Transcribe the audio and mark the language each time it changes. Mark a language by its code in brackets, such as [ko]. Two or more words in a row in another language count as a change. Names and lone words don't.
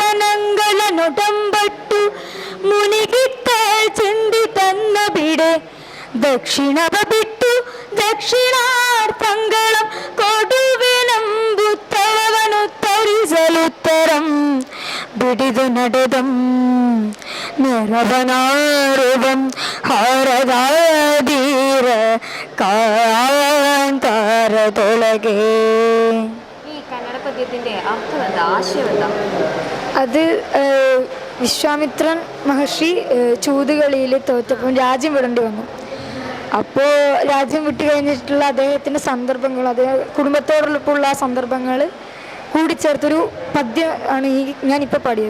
[kn] ನಂಗಳ ನೊಡಂಬಟ್ಟು ಮುನಿಗಿತ್ತ ಚೆಂದಿ ತನ್ನ ಬಿಡೆ ದಕ್ಷಿಣವ ಬಿಟ್ಟು ದಕ್ಷಿಣಾರ್ಥಂಗಳ ಕೊಡುವೆನೆಂಬುತ್ತವನು ತರಿಸಲುತ್ತರಂ ಬಿಡಿದು ನಡೆದಂ ನೆರವನಾರುವಂ ಹಾರದಾದೀರ ಕಾಂತಾರದೊಳಗೆ. [ml] ഈ കന്നഡ പദ്യത്തിന്റെ അർത്ഥം എന്താ? ആശയം എന്താ? അത് വിശ്വാമിത്രൻ മഹർഷി ചൂതുകളിയിൽ തോറ്റപ്പം രാജ്യം വിടേണ്ടി വന്നു. അപ്പോൾ രാജ്യം വിട്ടു കഴിഞ്ഞിട്ടുള്ള അദ്ദേഹത്തിൻ്റെ സന്ദർഭങ്ങൾ, അദ്ദേഹം കുടുംബത്തോടൊപ്പമുള്ള സന്ദർഭങ്ങൾ കൂടിച്ചേർത്തൊരു പദ്യം ആണ് ഞാനിപ്പോൾ പാടിയത്.